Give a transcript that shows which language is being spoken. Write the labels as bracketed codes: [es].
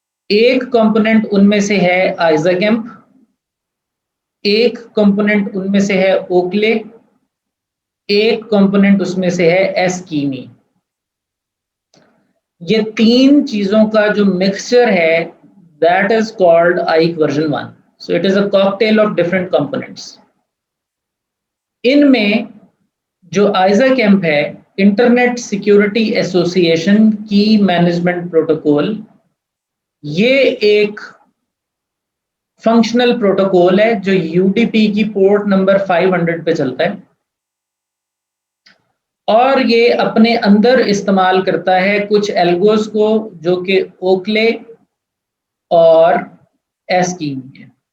[ur] ایک component in میں سے ہے آئزاکیمپ, ایک کمپوننٹ ان میں سے ہے اوکلے, ایک کمپوننٹ اس میں سے ہے ایسکیمی. یہ 3 چیزوں کا جو مکسچر ہے [en] that is called AIK version 1. So it is a cocktail of different components. [ur] ان میں جو آئزاکیمپ ہے انٹرنیٹ سیکیورٹی ایسوسی ایشن کی مینجمنٹ پروٹوکول, یہ ایک فنکشنل پروٹوکول ہے جو UDP کی پورٹ نمبر 500 پہ چلتا ہے, اور یہ اپنے اندر استعمال کرتا ہے کچھ الگوز کو جو کہ اوکلے اور ایسکیمی ہے.